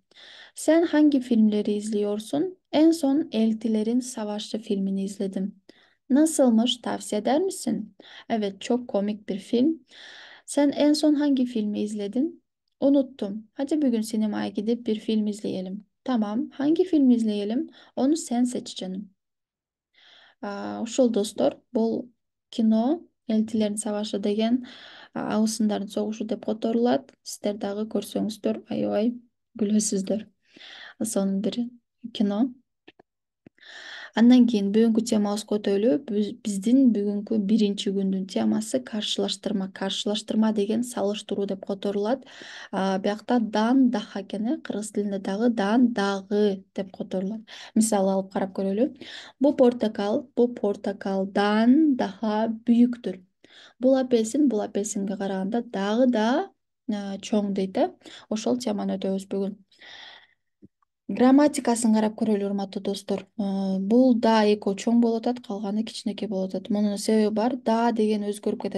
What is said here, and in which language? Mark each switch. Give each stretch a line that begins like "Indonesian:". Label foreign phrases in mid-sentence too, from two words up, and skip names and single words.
Turkish: Sen hangi filmleri izliyorsun? En son Eltilerin Savaşı filmini izledim. Nasılmış? Tavsiye eder misin? Evet, çok komik bir film. Sen en son hangi filmi izledin? Unuttum. Hadi bugün sinemaya gidip bir film izleyelim. Tamam, hangi film izleyelim? Onu sen seç canım.
Kyrgyz: Ушул достор, бул кино Элтилердин сабашы деген абысындардын согушу деп которулат. Сиздер дагы көрсөңүздөр аябай күлөсүздөр. Сонун бир кино. Андан кийин бүгүнкү темабызга өтөлү. Биздин бүгүнкү биринчи күндүн темасы каршылаштырма. Каршылаштырма деген салыштыруу деп которулат. Биякта
Turkish: dan daha
Kyrgyz: экен, кыргыз тилинде дагы дан дагы деп которулат. Мисал алып карап көрөлү.
Turkish: Bu portakaldan daha büyüktür.
Kyrgyz: Бул апельсинге караганда дагы да чоң дейт э. Ошол теманы өтөбүз бүгүн. Грамматикасын карап көрөлү, урматтуу достор. Бул да экөө чоң болуп атат, калганы кичинекей болуп атат. Мунун себеби бар. Да деген өзгөрүп кетет.